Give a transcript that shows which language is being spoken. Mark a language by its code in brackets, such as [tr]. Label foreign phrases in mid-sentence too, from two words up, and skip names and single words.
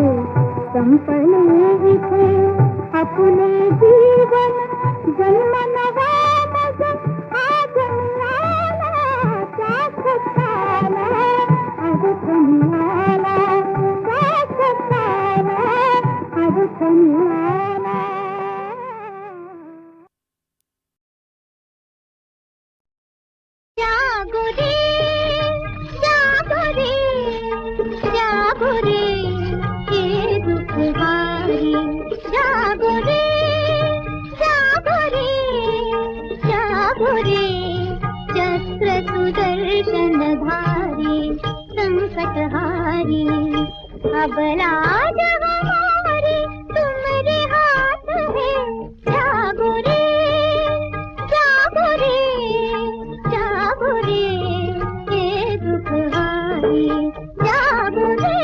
[mr] संपले इथे आपले जीवन जन्म नवा मज आज मिळाला त्या सत्ताला अर्थ मिळाला त्या सत्ताला अर्थ मिळाला [hi] जागो रे जागो रे जागो रे ये दुख हारी जागो रे जागो रे जागो रे चक्र सुदर्शन धारी संकट हारी अब लाज हमारी तुम्हारे हाथ है जागो रे जागो रे जागो रे ये दुख हारी जागो रे